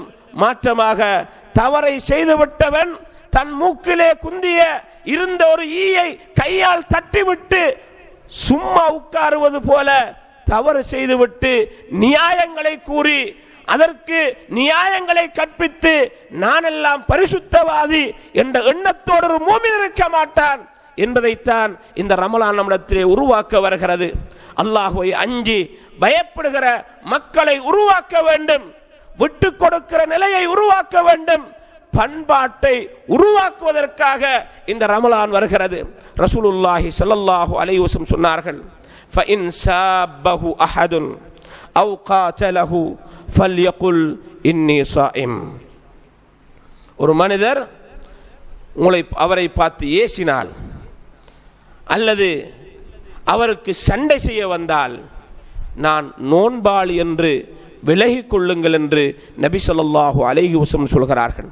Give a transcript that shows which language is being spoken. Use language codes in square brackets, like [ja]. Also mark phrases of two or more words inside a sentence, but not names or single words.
[ta] மாற்றமாக தவறை செய்துவிட்டவன் தன் மூக்கிலே குந்திய இருந்த ஒரு ஈயை கையால் தட்டிவிட்டு சும்மா உட்காருவது போல தவறு செய்துவிட்டு நியாயங்களை கூறி அதற்கு நியாயங்களை கற்பித்து நானெல்லாம் பரிசுத்தவாதி என்ற எண்ணத்தோடு ஒரு மூமின் இருக்க மாட்டான் என்பதைத்தான் இந்த ரமலான் நம்மிடத்திலே உருவாக்க வருகிறது. அல்லாஹ்வை அஞ்சி பயப்படுகிற மக்களை உருவாக்க வேண்டும், விட்டு கொடுக்கிற நிலையை உருவாக்க வேண்டும், பண்பாட்டை உருவாக்குவதற்காக இந்த ரமலான் வருகிறது. [ar] رسول الله صلى الله عليه وسلم சொன்னார்கள், فإن سابه أحد أو قاتله فليقل إني صائم. [ta] ஒரு மனிதர் அவரை பார்த்து ஏசினால் அல்லது அவருக்கு சண்டை செய்ய வந்தால் நான் நோன்பாளி என்று விலகிக் கொள்ளுங்கள் என்று நபி [ar] صلى الله عليه وسلم [ta] சொல்கிறார்கள்.